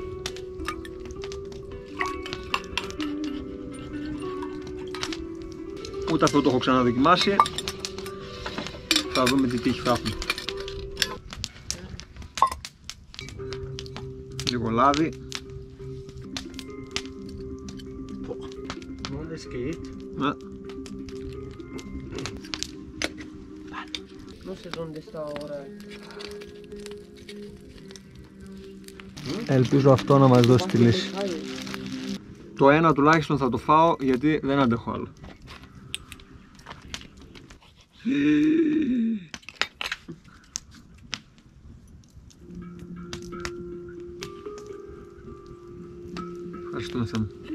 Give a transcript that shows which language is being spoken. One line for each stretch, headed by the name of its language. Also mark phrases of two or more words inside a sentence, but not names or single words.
Greek: Ούτε αυτό το έχω ξαναδοκιμάσει. Θα δούμε τι τύχη θα έχουμε. Λίγο λάδι.
German: Und es geht.
Greek: Ναι.
Spanish: No sé dónde está ahora.
Greek: Ελπίζω αυτό να μας δώσει τη λύση. Το ένα τουλάχιστον θα το φάω γιατί δεν αντέχω άλλο. Ευχαριστούμε Θεέ μου.